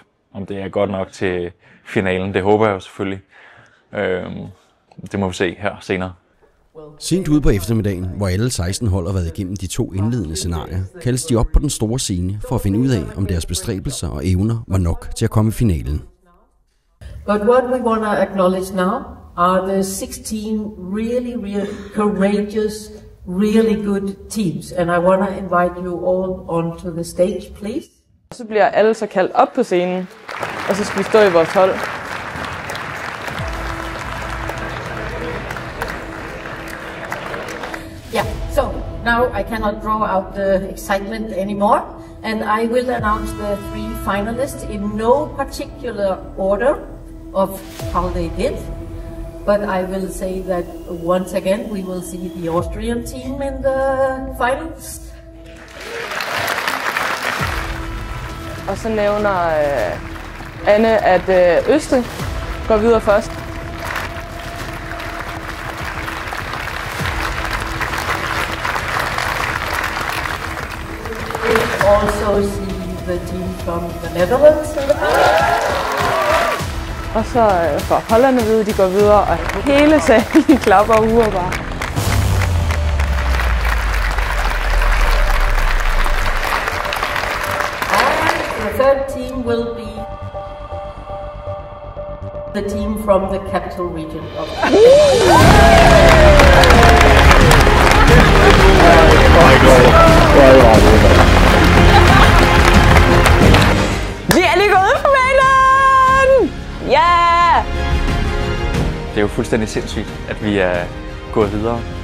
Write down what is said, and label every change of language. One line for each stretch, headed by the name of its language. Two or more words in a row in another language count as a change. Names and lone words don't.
Danish: Om det er godt nok til finalen, det håber jeg jo selvfølgelig. Det må vi se her senere. Sent ude på eftermiddagen, hvor alle 16 hold har været igennem de 2 indledende scenarier, kaldes de op på den store scene for at finde ud af, om deres bestræbelser og evner var nok til at komme i finalen.
English: But what we want to acknowledge now are the 16 really courageous, really good teams. And I want to invite you all onto the stage, please.
Danish: Så bliver alle så kaldt op på scenen, og så skal vi stå i vores hold.
English: Yeah, so now I cannot draw out the excitement anymore, and I will announce the 3 finalists in no particular order of how they did. But I will say that once again we will see the Austrian team in the finals.
Danish: Og så nævner Anne, at Østrig går videre først.
English: Also see the team from the Netherlands in the finals.
Danish: Og så får Holland at vide, at de går videre, og hele salen klapper og huer bare.
English: And the third team will be the team from the capital region of
Danish: Vi er lige gået ud på finalen! Ja! Det er jo fuldstændig sindssygt, at vi er gået videre.